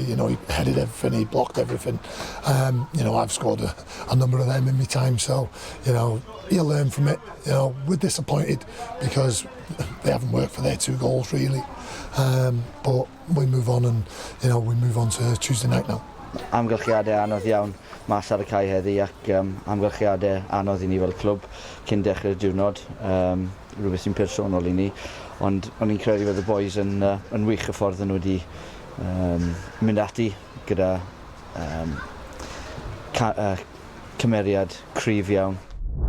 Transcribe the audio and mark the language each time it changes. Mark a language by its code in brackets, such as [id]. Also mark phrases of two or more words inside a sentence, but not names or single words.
[en] You know, he headed everything, he blocked everything. You know, I've scored a number of them in my time, so, you know, he'll learn from it. You know, we're disappointed because they haven't worked for their 2 goals, really. But we move on, and, you know, we move on to Tuesday night now. [cy] Amgylchiadau anodd iawn mas ar y cae heddi ac amgylchiadau anodd i ni fel clwb cyn dechrau'r diwrnod. Rhywbeth sy'n personol i ni, ond o'n i'n credu bod y boys yn wych y ffordd yn wedi mynd ati gyda cymeriad cryf iawn.